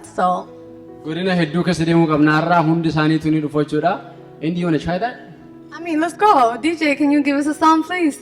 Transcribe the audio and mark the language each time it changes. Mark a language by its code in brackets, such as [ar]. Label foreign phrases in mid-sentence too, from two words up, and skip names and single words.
[om] So. Godina hedduu keessa deemuu qabna har'aa hundi isaaniitu ni dhufu jechuudha. [en] Indy, you want to try that? I mean, let's go. DJ, can you give us a song, please?